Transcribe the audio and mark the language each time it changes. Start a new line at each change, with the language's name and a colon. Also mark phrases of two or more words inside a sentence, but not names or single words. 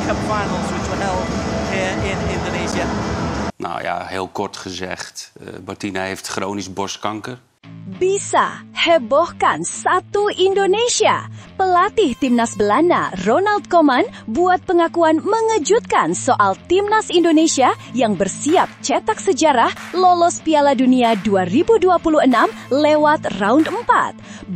English: finals which were held here in Indonesia?
Dutch: Nou ja, heel kort gezegd, Martina heeft chronisch borstkanker.
Indonesian: Bisa hebohkan satu Indonesia. Pelatih timnas Belanda, Ronald Koeman, buat pengakuan mengejutkan soal timnas Indonesia yang bersiap cetak sejarah lolos Piala Dunia 2026 lewat round 4.